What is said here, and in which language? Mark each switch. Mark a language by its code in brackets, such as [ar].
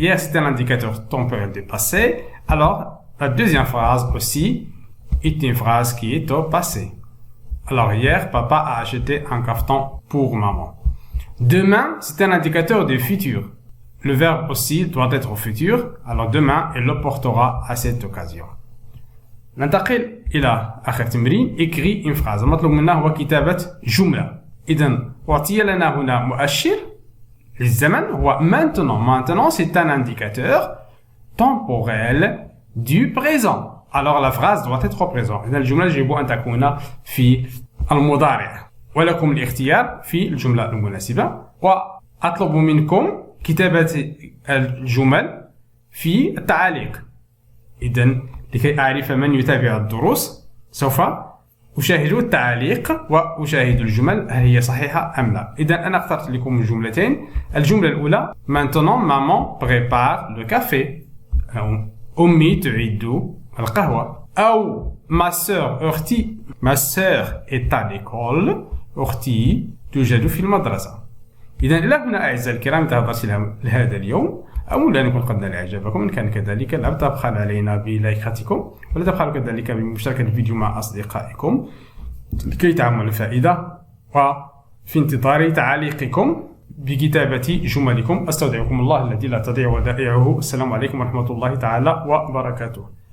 [fr] Hier, c'est un indicateur temporel du passé. Alors, la deuxième phrase aussi est une phrase qui est au passé. Alors, hier, papa a acheté un cafetan pour maman. Demain, c'est un indicateur du futur. Le verbe aussi doit être au futur. Alors, demain, il le portera à cette occasion. [ar] ننتقل إلى آخر تمرين. [fr] écrit une phrase. [ar] المطلوب منا هو كتابة جملة. إذن أعطي لنا هنا مؤشر للزمن هو maintenant. [fr] C'est un indicateur temporel du présent. Alors la phrase doit être au présent. [ar] إذن الجملة يجب أن تكون في المضارع. ولكم الاختيار في الجملة المناسبة. وأطلب منكم كتابة الجمل في التعاليق. إذن لكي أعرف من يتابع الدروس سوف أشاهد التعليق وأشاهد الجمل هل هي صحيحة أم لا. إذا أنا اخترت لكم الجملتين. الجملة الأولى [fr] Maintenant maman prépare le café. [ar] أو أمي تعد القهوة. [fr] أو ma sœur est à l'école. [ar] أختي توجد في المدرسة. إذا إلى هنا أعزائي الكرام انتهى درسنا لهذا اليوم. أولا نكون قد نال إعجابكم. إن كان كذلك لا تبخل علينا بلايكاتكم ولا تبخلوا كذلك بمشاركة الفيديو مع أصدقائكم لكي تعملوا الفائدة. وفي انتظار تعليقكم بكتابة جملكم. أستودعكم الله الذي لا تضيع ودائعه. السلام عليكم ورحمة الله تعالى وبركاته.